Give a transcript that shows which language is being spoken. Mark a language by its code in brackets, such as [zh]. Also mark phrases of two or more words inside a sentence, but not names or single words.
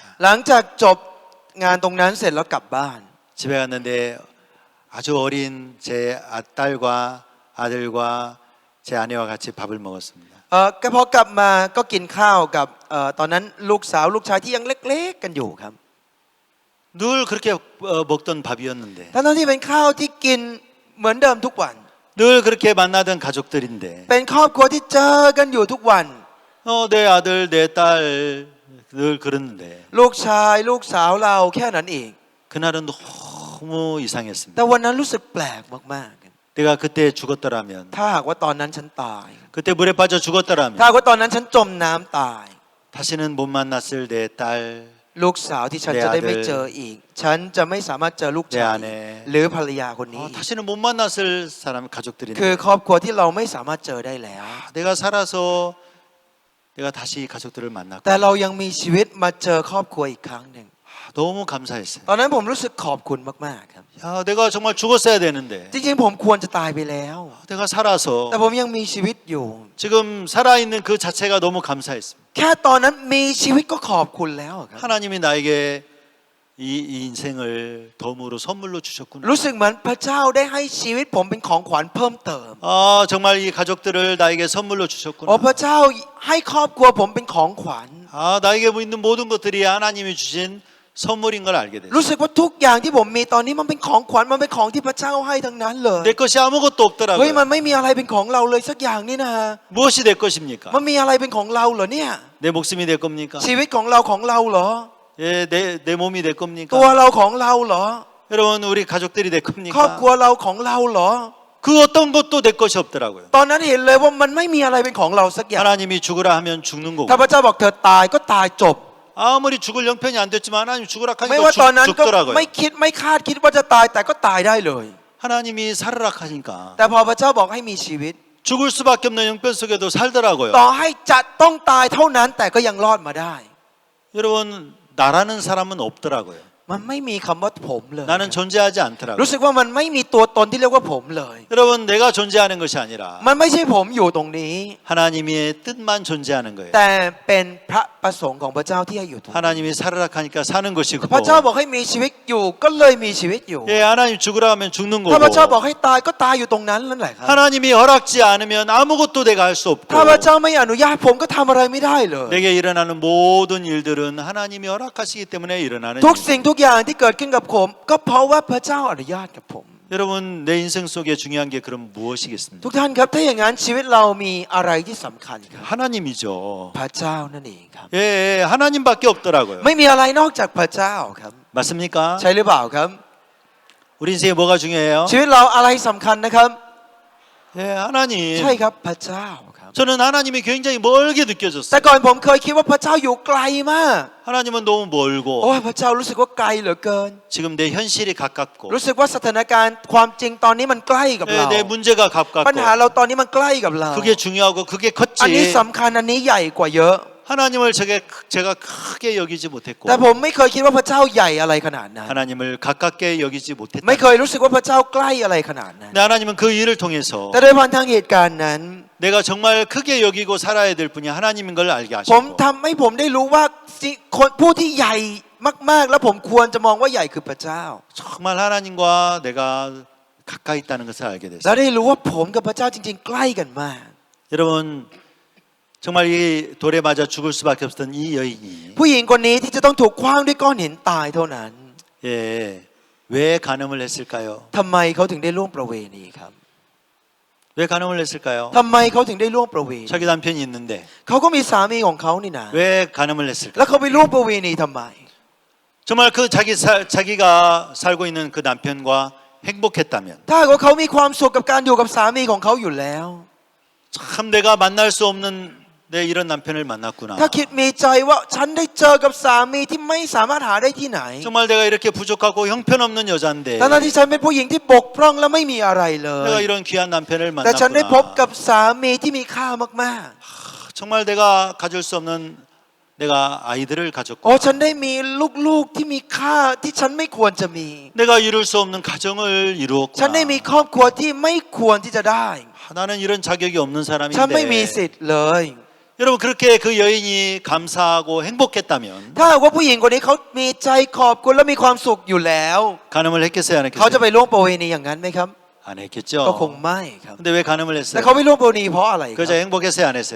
[th] หลังจากจบงานตรงนั้นเสร็จแล้วกลับบ้าน [ko] 집에 갔는데 아주 어린 제 딸과 아들과 제 아내와 같이 밥을 먹었습니다. [th] ก็พอกลับมาก็กินข้าวกับตอนนั้นลูกสาวลูกชายที่ยังเล็กๆกันอยู่ครับ [ko] 늘 그렇게 먹던 밥이었는데 [th] ทั้งที่เป็นข้าวที่กินเหมือนเดิมทุกวัน [ko] 늘 그렇게 만나던 가족들인데 [th] เป็นครอบครัวที่เจอกันอยู่ทุกวัน [ko] 내 아들 내 딸 늘 그러는데 [th] ลูกชายลูกสาวเราแค่นั้นเอง [ko] 그날은 너무 이상했습니다. [th] แต่วันนั้นรู้สึกแปลกมาก [ko] 내가 그때 죽었더라면 [th] ๆถ้าหากว่าตอนนั้นฉันตาย [ko] 그때 물에 빠져 죽었더라면 [th] ถ้าหากว่าตอนนั้นฉันจมน้ำตาย [ko] 다시는 못 만났을 내 딸, [th] ลูกสาวที่ฉันจะได้ไม่เจออีก ฉันจะไม่สามารถเจอลูก [ko] 내 [th] ชาย [ko] 아내, [th] หรือภรรยาคนนี้ [ko] 다시는 못 만났을 사람 [th] คือ [ko] 가족들인데 [th] ครอบครัวที่เราไม่สามารถเจอได้แล้ว [ko] 내가 살아서 내가 다시 가족들을 만났고 [th] แต่เรายังมีชีวิตมาเจอครอบครัวอีกครั้งหนึ่ง [ko] 너무 감사했어요. [th] ตอนนั้นผมรู้สึกขอบคุณมากๆครับ [ko] 야, 내가 정말 죽었어야 되는데 [th] จริงๆผมควรจะตายไปแล้ว [ko] 내가 살아서 [th] แต่ผมยังมีชีวิตอยู่ [ko] 지금 살아있는 그 자체가 너무 감사했습니다. [th] แค่ตอนนั้นมีชีวิตก็ขอบคุณแล้วครับ [ko] 하나님이 나에게 이 인생을 덤으로 선물로 주셨구나. [th] รู้สึกเหมือนพระเจ้าได้ให้ชีวิตผมเป็นของขวัญเพิ่มเติม [ko] 정말 이 가족들을 나에게 선물로 주셨구나. [th] พระเจ้าให้ครอบครัวผมเป็นของขวัญ [ko] 나에게 있는 모든 것들이 하나님이 주신 선물인 걸 알게 됐어요. [th] รู้สึกว่าทุกอย่างที่ผมมีตอนนี้มันเป็นของขวัญมันเป็นของที่พระเจ้าให้ทั้งนั้นเลย [ko] 내 것이 아무것도 [th] เฮ้ย [ko] 없더라고요. [th] มันไม่มีอะไรเป็นของเราเลยสักอย่างนี่นะ [ko] 무엇이 내 것입니까? [th] มันมีอะไรเป็นของเราเหรอเนี่ย [ko] 내 목숨이 내 겁니까? [th] ชีวิตของเราเหรอ [ko] 예, 내 몸이 내 [th] ตัว [ko] 겁니까? [th] เราของเราเหรอ [ko] 여러분 우리 가족들이 내 [th] ครอบครั [ko] 겁니까? [th] วเราของเราเหรอ [ko] 그 어떤 것도 내 것이 없더라고요. [th] ตอนนั้นเห็นเลยว่ามันไม่มีอะไรเป็นของเราสักอย่าง [ko] 하나님이 죽으라 하면 죽는 거고 [th] ถ้าพระเจ้าบอกเธอตายก็ตายจบ [ko] 아무리 죽을 형편이 안 됐지만 하나님 죽으라 [th] ไม่ [ko] 하니까 [th] ว่าตอนนั้นก็ [ko] 죽더라고요. [th] ไม่คิดไม่คาดคิดว่าจะตายแต่ก็ตายได้เลย [ko] 하나님이 살으라 하니까 [th] แต่พอพระเจ้าบอกให้มีชีวิต [ko] 죽을 수밖에 없는 형편 속에도 살더라고요. [th] ต่อให้จะต้องตายเท่านั้นแต่ก็ยังรอดมาได้ [ko] 여러분 나라는 사람은 없더라고요. [th] มันไม่มีคำว่าผมเลย [ko] 나는 존재하지 않더라고요. [th] รู้สึกว่ามันไม่มีตัวตนที่เรียกว่าผมเลย [ko] 여러분 내가 존재하는 것이 아니라 [th] มันไม่ใช่ผมอยู่ตรงนี้ [ko] 하나님의 뜻만 존재하는 거예요. [th] แต่เป็นพระประสงค์ของพระเจ้าที่ให้อยู่ตรงนี้ [ko] 하나님이 살으라 하니까 사는 것이고 [th] พระเจ้าบอกให้มีชีวิตอยู่ก็เลยมีชีวิตอยู่ [ko] 예, 하나님 죽으라 하면 죽는 [th] ถ้าพระเจ้าบ [ko] 거고 [th] อกให้ตายก็ตายอยู่ตรงนั้นนั่นแหละครับ [ko] 하나님이 허락지 않으면 아무것도 내가 할 수 없고 [th] ถ้าพระเจ้าไม่อนุญาตผมก็ทำอะไรไม่ได้เลย [ko] 내게 일어나는 모든 일들은 하나님이 허락하시기 때문에 일어나는 [th] ทุก [ko] 일입니다. [th] สิ่งทุกอย่างที่เกิดขึ้นกับผมก็เพราะว่าพระเจ้าอนุญาตกับผม [ko] 여러분 내 인생 속에 중요한 게 그럼 무엇이겠습니까? [th] ทุกท่านครับถ้าอย่างนั้นชีวิตเรามีอะไรที่สำคัญครับ [ko] 하나님이죠. [th] พระเจ้านั่นเองครับ [ko] 예, 하나님밖에 없더라고요. [th] ไม่มีอะไรนอกจากพระเจ้าครับ [ko] 맞습니까? [th] ใช่หรือเปล่าครับ [ko] 우리 인생에 뭐가 중요해요? [th] ชีวิตเราอะไรสำคัญนะครับ [ko] 예, 하나님. [th] ใช่ครับพระเจ้าครับ [ko] 저는 하나님이 굉장히 멀게 [th] แต่ [ko] 느껴졌어요. [th] ก่อนผมเคยคิดว่าพระเจ้าอยู่ไกลมาก [ko] 하나님은 너무 [th] โอ้ [ko] 멀고 [th] ยพระเจ้ารู้สึกว่าไกลเหลือเกิน [ko] 지금 내 현실이 가깝고 [th] รู้สึกว่าสถานการณ์ความจริงตอนนี้มันใกล้กับ [ko] 예, [th] เรา [ko] 내 문제가 [th] ปัญหา [ko] 가깝고 [th] เราตอนนี้มันใกล้กับเรา [ko] 그게 중요하고 그게 [th] อันนี้ [ko] 컸지 [th] สำคัญอันนี้ใหญ่กว่าเยอะ [ko] 하나님을 제가 크게 여기지 못했고 [th] แต่ผมไม่เคยคิดว่าพระเจ้าใหญ่อะไรขนาดนั้น [ko] 하나님을 가깝게 여기지 [th] ไม่ [ko] 못했다. [th] เคยรู้สึกว่าพระเจ้าใกล้อะไรขนาดนั้น [ko] 근데 하나님은 그 일을 통해서 [th] แต่ด้วยผ่านทางเหตุการณ์นั้น [ko] 내가 정말 크게 여기고 살아야 될 분이 하나님인 걸 알게 [th] ผม [ko] 하셨고 [th] ทำให้ผมได้รู้ว่าคนผู้ที่ใหญ่มากๆ แล้วผมควรจะมองว่าใหญ่คือพระเจ้า [ko] 정말 하나님과 내가 가까이 있다는 것을 알게 [th] และ [ko] 됐어요. [th] ได้รู้ว่าผมกับพระเจ้าจริง ๆ ใกล้กันมาก [ko] 여러분 정말 이 돌에 맞아 죽을 수밖에 없었던 이 여인이 [th] ผู้หญิงคนนี้ที่จะต้องถูกคว้างด้วยก้อนหินตายเท่านั้น [ko] 예, 왜 간음을 했을까요? [th] ทำไมเขาถึงได้ล่วงประเวณีครับ [ko] 왜 간음을 했을까요? [th] ทำไมเขาถึงได้ล่วงประเวณี [ko] 자기 남편이 있는데 [th] เขาก็มีสามีของเขานี่นะ [ko] 왜 간음을 했을까? [th] แล้วเขาไปล่วงประเวณีทำไม [ko] 정말 그 자기가 살고 있는 그 남편과 행복했다면 [th] ถ้าหากว่าเขามีความสุขกับการอยู่กับสามีของเขาอยู่แล้ว [ko] 참 내가 만날 수 없는 내 이런 남편을 만났구나. [th] ถ้าคิดมีใจว่าฉันได้เจอกับสามีที่ไม่สามารถหาได้ที่ไหน [ko] 정말 내가 이렇게 부족하고 형편없는 여자인데 [th] ทั้งที่ฉันเป็นผู้หญิงที่บกพร่องและไม่มีอะไรเล [ko] 내가 [th] ย [ko] 이런 귀한 남편을 [th] แต่ฉันได้พบกับ [ko] 만났구나. [th] สามีที่มีค่ามาก [ko] 정말 내가 가질 수 없는 내가 아이들을 [th] ๆ [ko] 가졌고 [th] โอ้ฉันได้มีลูกๆที่มีค่าที่ฉันไม่ควรจะมี [ko] 내가 이룰 수 없는 가정을 [th] ฉันได้มี [ko] 이루었구나. [th] ครอบครัวที่ไม่ควรที่จะได้ [ko] 나는 이런 자격이 없는 [th] ฉันไม่มี [ko] 사람인데 [th] สิทธิ์เลย [ko] 여러분 그렇게 그 여인이 감사하고 행복했다면 [th] ถ้าหากว่าผู้หญิงคนนี้เขามีใจขอบคุณและมีความสุขอยู่แล้ว [ko] 간음을 했겠어요 안 [th] เขาจะ [ko] 했겠어요? [th] ไปล่วงประเวณีอย่างนั้นไหมครับ [ko] 안 [th] ก็คง [ko] 했겠죠. [th] ไม่ครับ [ko] 근데 왜 간음을 [th] แต่ [ko] 했어요? [th] เขาไปล่วงประเวณีเพราะอะไรค [ko] 그 [th] รับ [ko] 여자 행복했어요 안 했어요?